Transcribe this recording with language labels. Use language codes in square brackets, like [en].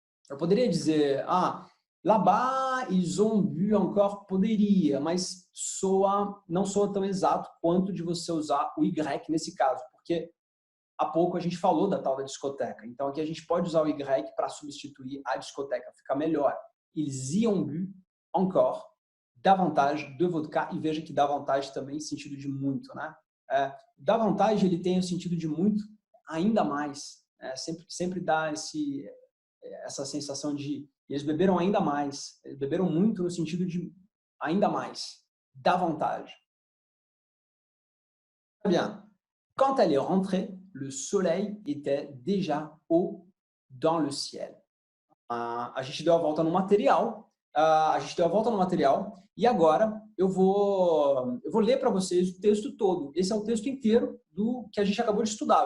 [pt] Eu poderia dizer, [fr] là-bas, ils ont bu encore, [pt] poderia, mas não soa tão exato quanto de você usar o Y nesse caso, porque há pouco a gente falou da tal da discoteca. Então, aqui a gente pode usar o Y para substituir a discoteca, fica melhor. [fr] Ils y ont bu encore davantage de vodka. [pt] E veja que davantage também em sentido de muito, né? Davantage ele tem o sentido de muito, ainda mais. Sempre dá essa sensação de eles beberam ainda mais. Eles beberam muito no sentido de ainda mais. [fr] Davantage. Très bien. Quand elle est rentrée, le soleil était déjà haut dans le ciel. [pt] A gente deu a volta no material. E agora eu vou ler para vocês o texto todo. Esse é o texto inteiro do que a gente acabou de estudar.